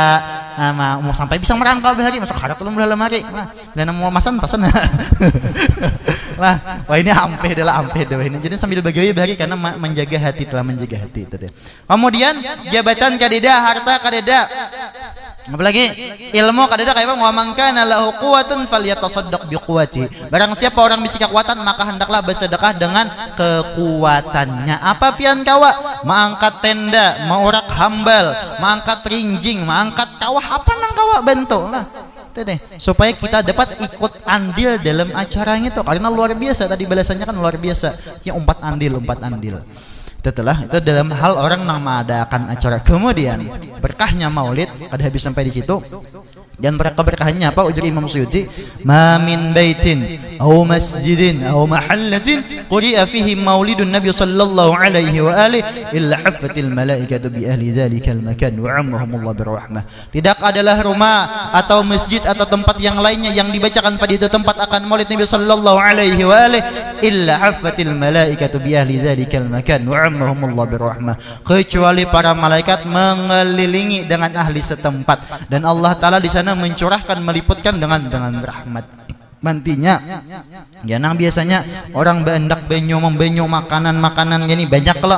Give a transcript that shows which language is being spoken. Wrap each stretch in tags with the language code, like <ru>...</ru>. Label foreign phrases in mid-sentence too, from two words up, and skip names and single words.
<bjn>Nah, mau sampai bisa merangkal bahari masuk harat ulun malam hari. Nah, dan mau masan. Wah ini ampeh adalah ampeh dah ini. Jadi sambil begawi bahari karena menjaga hati, telah menjaga hati itu. Kemudian jabatan kadeda, harta kadeda. Apalagi ilmu kadeda kayak apa?</bjn> <ar>ومن كان له قوة فليتصدق بقوته.</ar> <bjn>Barang siapa orang bisa kekuatan maka hendaklah bersedekah dengan kekuatannya. Apa pian kawa? Mengangkat tenda, mengurak hambal, mengangkat rinjing, mengangkat kawah, apa nang kawa bentuk lah. Deh, supaya kita dapat ikut andil dalam acaranya itu karena luar biasa tadi balasannya kan luar biasa. Ya umpat andil. Itu dalam hal orang yang mengadakan acara. Kemudian berkahnya maulid kada habis sampai di situ. Dan berkahnya apa? Ujar Imam Suyuti,</bjn> <ar>ما من بيت أو مسجد أو محلة قرئ فيه مولد النبي صلى الله عليه وعلى آله إلا حفت الملائكة بأهل ذلك المكان وعمهم الله برحمة.</ar> <bjn>Tidak adalah rumah atau masjid atau tempat yang lainnya yang dibacakan pada itu tempat akan maulid Nabi</bjn> <ar>صلى الله عليه وعلى آله إلا حفت الملائكة بأهل ذلك المكان وعمهم الله برحمة,</ar> <bjn>kecuali para malaikat mengelilingi dengan ahli setempat dan Allah taala di sana mencurahkan meliputkan dengan rahmat. Mantinya ya nang biasanya orang bendak benyo membenyo makanan gini banyak lah.</bjn>